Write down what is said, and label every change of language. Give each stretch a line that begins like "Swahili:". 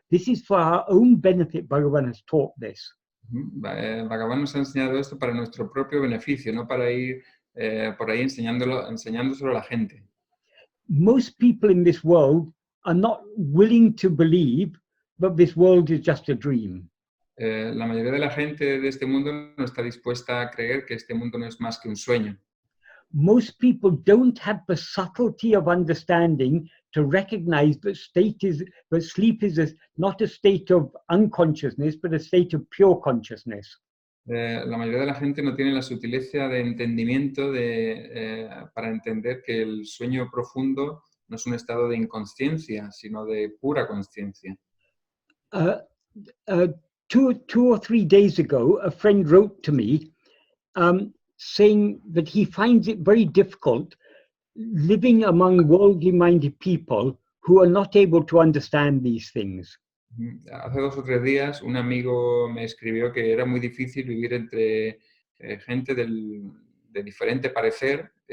English: This is for our own benefit. Bhagavan has taught this.
Spanish: Bhagavan nos ha enseñado esto para nuestro propio beneficio, no para ir por ahí enseñándoselo a la gente.
English: Most people in this world are not willing to believe that this world is just a dream.
Spanish: La mayoría de la gente de este mundo no está dispuesta a creer que este mundo no es más que un sueño.
English: Most people don't have the subtlety of understanding to recognize that sleep is not a state of unconsciousness, but a state of pure consciousness.
Spanish: La mayoría de la gente no tiene la sutileza de entendimiento para entender que el sueño profundo no es un estado de inconsciencia, sino de pura conciencia.
English: 2 or 3 days ago, a friend wrote to me saying that he finds it very difficult living among worldly-minded people who are not able to understand these things.
Spanish: Hace 2 o 3 días un amigo me escribió que era muy difícil vivir entre gente de diferente parecer,